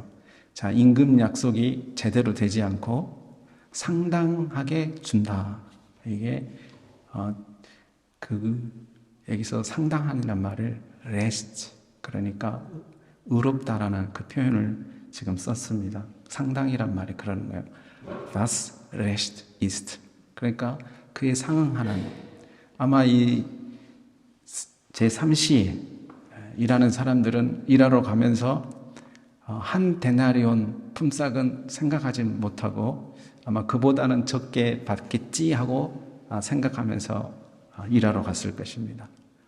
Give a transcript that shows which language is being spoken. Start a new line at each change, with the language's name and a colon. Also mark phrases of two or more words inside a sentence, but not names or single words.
Korean: 자, 임금 약속이 제대로 되지 않고 상당하게 준다. 이게 여기서 상당하다는 말을 rest, 그러니까 의롭다라는 그 표현을 지금 썼습니다. 상당이란 말이 그러는 거예요.
German: Was recht ist.
Korean: 그러니까 그에 상응하는, 아마 이 제3시에 일하는 사람들은 일하러 가면서 한 데나리온 품삯은 생각하지 못하고 아마 그보다는 적게 받겠지 하고 생각하면서 일하러 갔을 것입니다.